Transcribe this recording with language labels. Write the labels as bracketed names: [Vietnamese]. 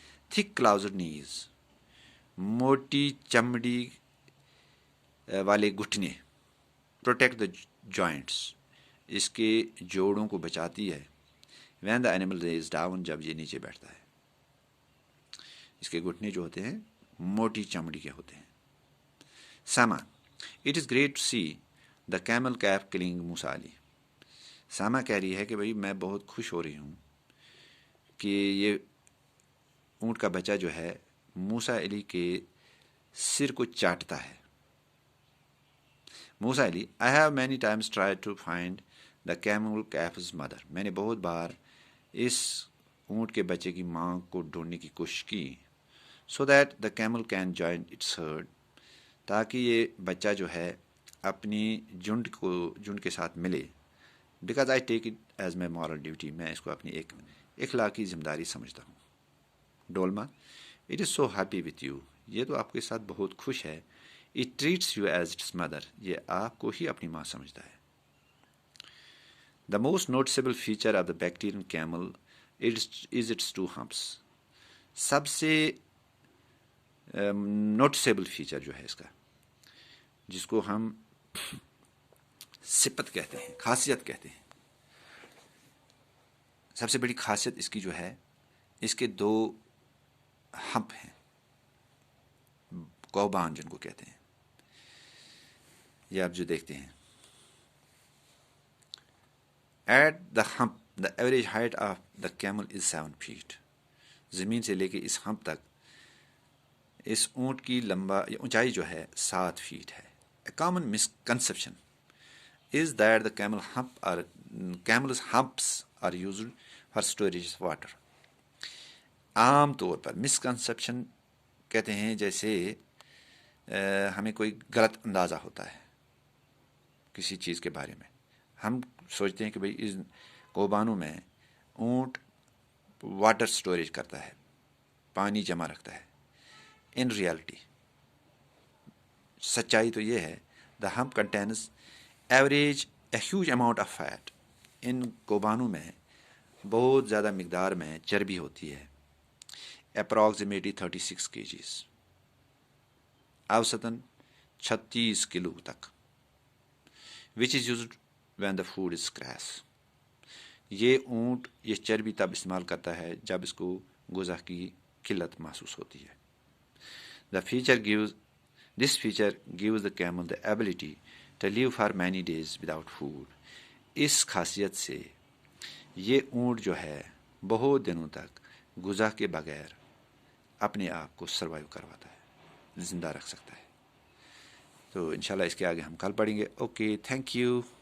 [English] thick calloused knees, [Urdu] موٹی چمڑی والے گھٹنے، [English] protect the joints, [Urdu] اس کے جوڑوں کو بچاتی ہے. [English] when the animal lies down, [Urdu] جب یہ نیچے بیٹھتا ہے. اس کے گھٹنے جو ہوتے ہیں موٹی چمڑی کے ہوتے ہیں. [English] Sama, it is great to see the camel calf calling Musa Ali. [Urdu] ساما کہہ رہی ہے کہ بھائی میں بہت خوش ہو رہی ہوں کہ یہ اونٹ کا بچہ جو ہے موسا علی کے سر کو چاٹتا ہے. [English] Musa Ali I have many times tried to find the camel calf's mother. [Urdu] میں نے بہت بار اس اونٹ کے بچے کی ماں کو ڈھونڈنے کی کوشش کی. [English] So that the camel can join its herd. [Urdu] تاکہ یہ بچہ جو ہے اپنی جھنڈ کے ساتھ ملے. [English] Because I take it as my moral duty. [Urdu] میں اس کو اپنی ایک اخلاقی ذمہ داری سمجھتا ہوں. [English] Dolma It is so happy with you. [Urdu] یہ تو آپ کے ساتھ بہت خوش ہے. [English] It treats you as its mother. [Urdu] یہ آپ کو ہی اپنی ماں سمجھتا ہے. [English] The most noticeable feature of the Bactrian camel is its two humps. [Urdu] سب سے نوٹسیبل فیچر جو ہے اس کا، جس کو ہم صفت کہتے ہیں، خاصیت کہتے ہیں، سب سے بڑی خاصیت اس کی جو ہے، اس کے دو ہمپ ہیں، کوبان جن کو کہتے ہیں. یہ آپ جو دیکھتے ہیں، [English] At the hump the average height of the camel is 7 feet. [Urdu] زمین سے لے کے اس ہمپ تک اس اونٹ کی اونچائی جو ہے 7 feet ہے. [English] A common misconception is that the camel's humps are used for storage of water. [Urdu] عام طور پر مسکنسیپشن کہتے ہیں جیسے ہمیں کوئی غلط اندازہ ہوتا ہے کسی چیز کے بارے میں. ہم سوچتے ہیں کہ بھئی اس کوبانوں میں اونٹ واٹر سٹوریج کرتا ہے، پانی جمع رکھتا ہے. [English] in reality [Urdu] سچائی تو یہ ہے، [English] The hump contains average a huge amount of fat. [Urdu] ان کوبانوں میں بہت زیادہ مقدار میں چربی ہوتی ہے، اپروکسیمیٹلی 36 kgs، اوسطاً 36 کلو تک. [English] Which is used when the food is scarce. [Urdu] یہ اونٹ یہ چربی تب استعمال کرتا ہے جب اس کو غذا کی قلت محسوس ہوتی ہے. [English] This feature gives the camel the ability to live for many days without food. [Urdu] اس خاصیت سے یہ اونٹ جو ہے بہت دنوں تک غذا کے بغیر اپنے آپ کو سروائیو کرواتا ہے، زندہ رکھ سکتا ہے. تو انشاءاللہ اس کے آگے ہم کل پڑھیں گے. Okay, thank you.